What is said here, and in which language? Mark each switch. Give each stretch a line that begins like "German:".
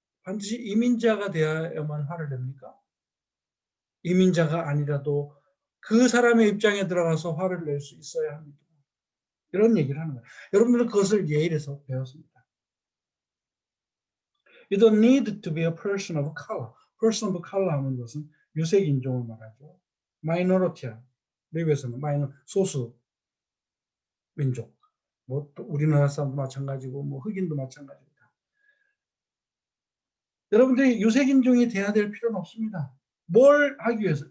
Korean: 반드시 이민자가 되어야만 화를 냅니까? 이민자가 아니라도 그 사람의 입장에 들어가서 화를 낼 수 있어야 합니다. 이런 얘기를 하는 거예요. 여러분들은 그것을 예일에서 배웠습니다.
English: You don't need to be a person of color. person of color
Korean: 하는 것은 유색 인종을 말하죠. minority야. 미국에서는 소수 민족. 뭐 또 우리나라 사람도 마찬가지고 뭐 흑인도 마찬가지입니다. 여러분들이 유색 인종이 돼야 될 필요는 없습니다. 뭘 하기 위해서?